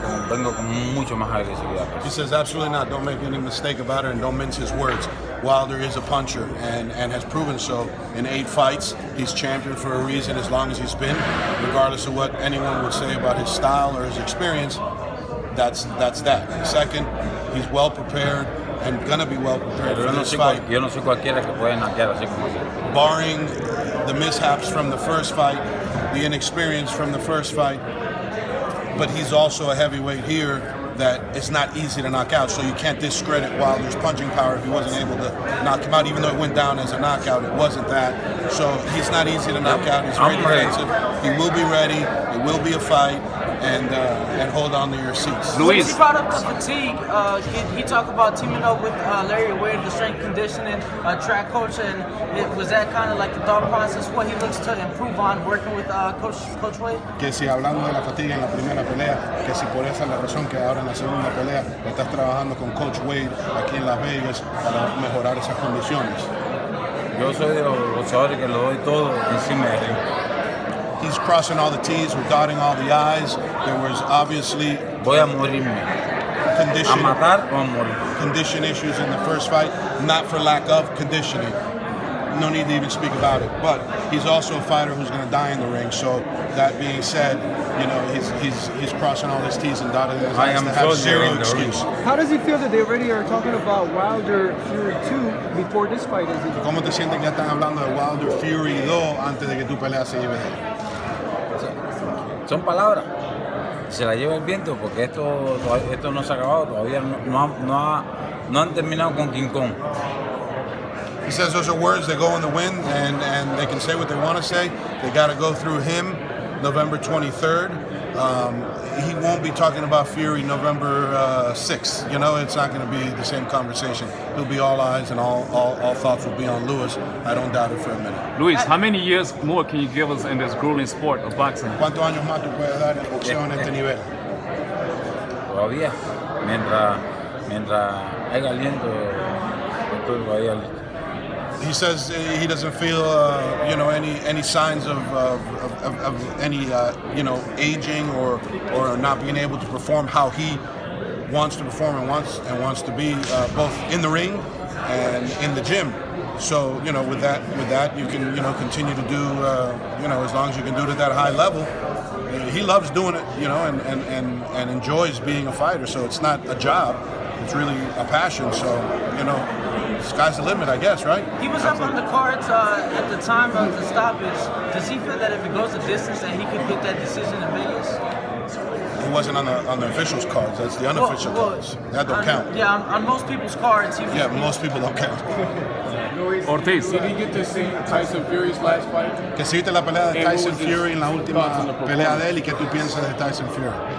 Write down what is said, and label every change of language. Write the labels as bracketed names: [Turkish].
[Spanish] vengo con mucho más agresividad. [English] He says, absolutely not. Don't make any mistake about it, and don't mince his words. Wilder is a puncher and has proven so in 8 fights. He's champion for a reason as long as he's been, regardless of what anyone would say about his style or his experience. That's that. Second, he's well prepared and gonna be well prepared for this fight. [Spanish] Yo no soy cualquiera que puede knockear así como así. [English] Barring the mishaps from the first fight, the inexperience from the first fight, but he's also a heavyweight here that it's not easy to knock out, so you can't discredit Wilder's punching power if he wasn't able to knock him out, even though it went down as a knockout, it wasn't that. So he's not easy to knock out, he's very defensive, he will be ready, it will be a fight, and hold on to your seats. Luis, he brought up the fatigue. He talked about teaming up with Larry Wade, the strength conditioning track coach, and was that kind of like the thought process? What he looks to improve on working with Coach Wade? [Spanish] Que si hablando de la fatiga en la primera pelea, que si por esa es la razón que ahora en la segunda pelea estás trabajando con Coach Wade aquí en Las Vegas para mejorar esas condiciones. Yo soy de los boxeadores que lo doy todo encima de él. [English] He's crossing all the T's, we're dotting all the I's. There was obviously [Spanish] voy a morirme. A matar o a morir. [English] Condition issues in the first fight, not for lack of conditioning. No need to even speak about it. But he's also a fighter who's going to die in the ring. So that being said, you know, he's crossing all his T's and dotting his I's to have zero excuse. How does he feel that they already are talking about Wilder Fury 2 before this fight? [Spanish] ¿Cómo te sientes que ya están hablando de Wilder Fury 2 antes de que tu pelea se lleve de él? Son palabras, se la lleva el viento porque esto no se ha acabado, todavía no han terminado con King Kong. [English] He says those are words that go in the wind and they can say what they want to say. They got to go through him November 23rd. He won't be talking about Fury November 6th. You know, it's not going to be the same conversation. He'll be all eyes and all thoughts will be on Lewis. I don't doubt it for a minute. Luis, how many years more can you give us in this grueling sport of boxing? [Spanish] ¿Cuántos años más tú puedes dar en boxeo en este nivel? Todavía, mientras haya aliento, estoy todavía listo. [English] He says he doesn't feel, any signs of any, aging or not being able to perform how he wants to perform and wants to be both in the ring and in the gym. So, with that, you can, continue to do, as long as you can do it at that high level. He loves doing it, and enjoys being a fighter. So it's not a job; it's really a passion. So, sky's the limit, I guess, right? He was up on the cards at the time of the stoppage. Does he feel that if it goes the distance that he could get that decision in Vegas? He wasn't on the officials' cards. That's the unofficial cards. That don't count. Yeah, on most people's cards. Most people don't count. Ortiz. Did you get to see Tyson Fury's last fight? [Spanish] Que si viste la pelea de Tyson Fury en la última pelea de él y qué tú piensas de Tyson Fury?